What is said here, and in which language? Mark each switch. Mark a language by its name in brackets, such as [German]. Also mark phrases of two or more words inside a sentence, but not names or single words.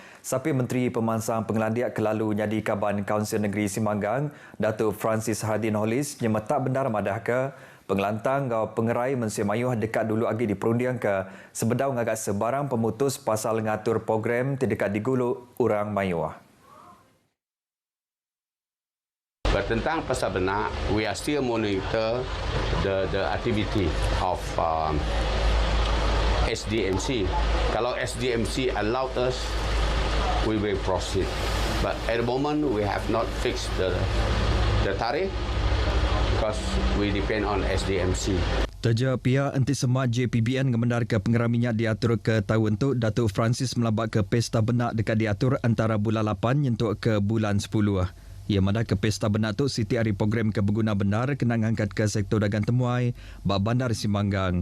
[Iban] Sapi Menteri Pemansang Pengelandiak Kelalu Nyadi Kaban Kaunsil Negeri Semanggang, Datuk Francis Hardin Hollis nyemetak benar madah ke pengelantang ngau pengerai mensia mayuh dekat dulu lagi diperundiang ke sebedau ngagak sebarang pemutus pasal ngatur program terdekat diguluk orang mayuh. Tentang pasal benak, [English] we are still monitor the activity of SDMC. Kalau SDMC allowed us, we will proceed. But at the moment, we have not fixed the tarikh because we depend on SDMC. [Iban] Teja pihak enti semak JPBN ngemendar ke pengeram minyak diatur ke tahun tu Datuk Francis melabak ke pesta benak dekat diatur antara bulan 8 nyentuk ke bulan 10. Ia madah ke pesta benak tu Siti hari program ke berguna benar kena ngangkat ke sektor dagang temuai bab Bandar Semanggang.